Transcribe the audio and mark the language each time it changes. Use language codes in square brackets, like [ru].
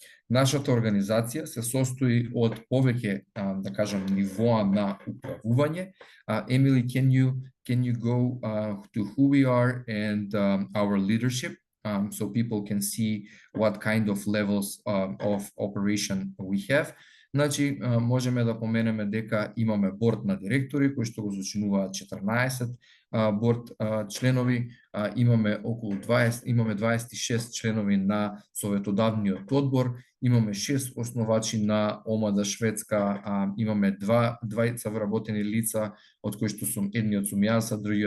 [mk] Нашата организација се состои од повеќе, да кажам, нивоа на управување. [en] Emily, can you go to who we are and our leadership, so people can see what kind of levels of operation we have? [mk] Значи, можеме да поменеме дека имаме борд на директори кои што го зачинуваат 14 борд членови, имаме околу 20, имаме 26 членови на советодавниот одбор, имаме 6 основачи на ОМАДА Шведска, имаме двајца вработени лица, од кои што сум едниот сум јас, а